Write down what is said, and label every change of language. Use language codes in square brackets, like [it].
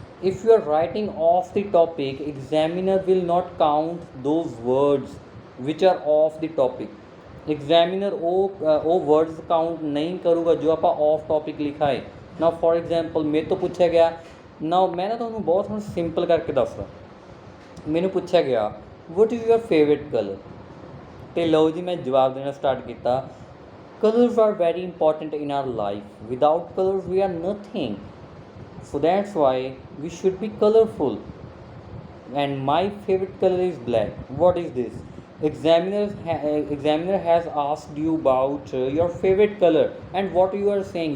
[en] If you are writing off the topic, examiner will not count those words which are off the topic. [pa] Examiner ਉਹ words count ਨਹੀਂ ਕਰੂਗਾ ਜੋ ਆਪਾਂ off topic ਲਿਖਾ ਹੈ। [en] Now for example [pa] ਮੇਰੇ ਤੋਂ ਪੁੱਛਿਆ ਗਿਆ, now ਮੈਂ ਨਾ ਤੁਹਾਨੂੰ ਬਹੁਤ ਹੁਣ ਸਿੰਪਲ ਕਰਕੇ ਦੱਸਦਾ। ਮੈਨੂੰ ਪੁੱਛਿਆ ਗਿਆ [en] what is your favorite color, [pa] ਅਤੇ ਲਓ ਜੀ ਮੈਂ ਜਵਾਬ ਦੇਣਾ ਸਟਾਰਟ ਕੀਤਾ। [en] Colors are very important in our life. Without colors we are nothing. So that's why we should be colorful, and my favorite color is black. What is this? Examiner has asked you about your favorite color, and what you are saying?